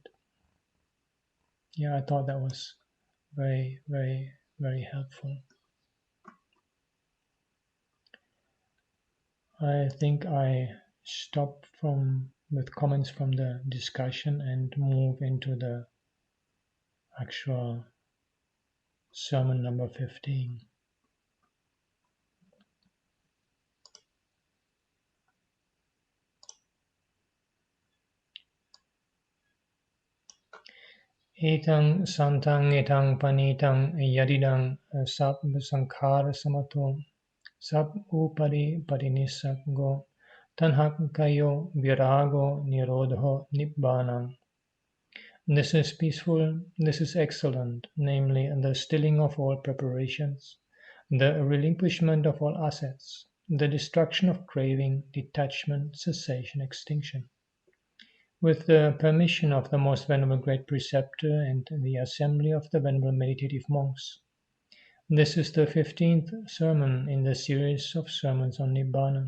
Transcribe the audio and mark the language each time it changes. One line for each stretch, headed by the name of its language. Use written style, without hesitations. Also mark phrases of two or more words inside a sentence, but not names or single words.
English: Yeah, I thought that was very, very, very helpful. I think I stop with comments from the discussion and move into the actual sermon number 15.
Pali: Etang santang etang panitang yadidang sab sankhara samato sab upari parinisaggo tanhakayo virago nirodho nibbāna.
English: This is peaceful, this is excellent, namely the stilling of all preparations, the relinquishment of all assets, the destruction of craving, detachment, cessation, extinction. With the permission of the most venerable great preceptor and the assembly of the venerable meditative monks, this is the 15th sermon in the series of sermons on Nibbāna.